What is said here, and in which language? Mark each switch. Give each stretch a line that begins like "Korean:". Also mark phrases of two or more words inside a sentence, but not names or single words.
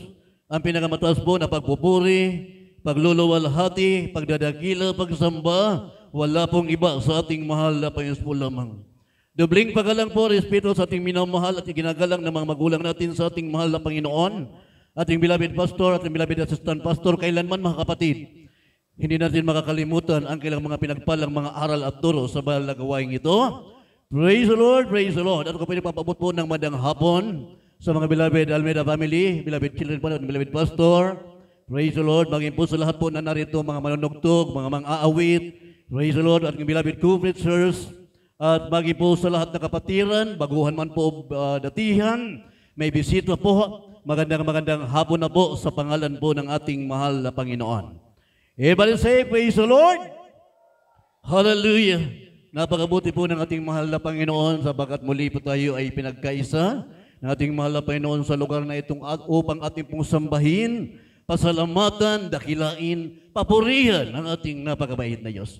Filipino: Ang pinakamataas po na pagpupuri, pagluluwalhati, pagdadakila, pagsamba, wala pong iba sa ating mahal na Panginoon po lamang. Dobling pagalang po, respeto sa ating minamahal at iginagalang ng mga magulang natin sa ating mahal na Panginoon, ating
English: beloved pastor,
Filipino: ating
English: beloved assistant pastor,
Filipino: kailanman mga kapatid, hindi natin makakalimutan ang kailang mga pinagpalang mga aral at turo sa banal na gawain ito.
English: Praise the Lord, praise the Lord.
Filipino: At ako pwede papabot po ng madang hapon sa mga
English: beloved Almeida family, beloved children
Filipino: po,
English: beloved pastor. Praise the Lord.
Filipino: Maging po sa lahat po na narito, mga manunugtog, mga mang-aawit.
English: Praise the Lord.
Filipino: At ng
English: beloved co-preachers.
Filipino: At maging po sa lahat na kapatiran, baguhan man po datihan, may bisita po. Magandang hapon na po sa pangalan po ng ating mahal na Panginoon.
English: Everybody say, praise the Lord.
Filipino: Hallelujah. Napakabuti po ng ating mahal na Panginoon sapagkat muli po tayo ay pinagkaisa ng ating mahal na Panginoon sa lugar na itong upang ating pong sambahin, pasalamatan, dakilain, papurihan ang ating napakabait na Diyos.